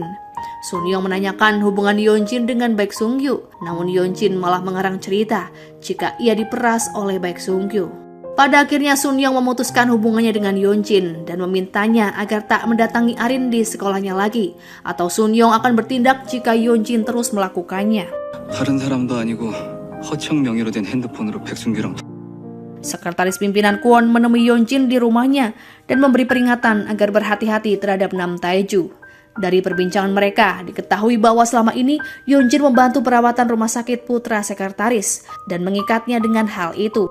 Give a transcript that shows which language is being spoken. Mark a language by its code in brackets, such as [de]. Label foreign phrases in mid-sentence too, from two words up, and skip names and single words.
[id] Sun Young menanyakan hubungan Yeonjin dengan Baek Sung-kyu, namun Yeonjin malah mengarang cerita jika ia diperas oleh Baek Sung-kyu. Pada akhirnya Sun Young memutuskan hubungannya dengan Yeonjin dan memintanya agar tak mendatangi Arin di sekolahnya lagi, atau Sun Young akan bertindak jika Yeonjin terus melakukannya. [ko] 다른 사람도 아니고 허청 명의로 된 핸드폰으로 백순규랑 [id] Sekretaris pimpinan Kwon menemui Yeonjin di rumahnya dan memberi peringatan agar berhati-hati terhadap Nam Tae-ju. Dari perbincangan mereka, diketahui bahwa selama ini Yeonjin membantu perawatan rumah sakit putra sekretaris dan mengikatnya dengan hal itu.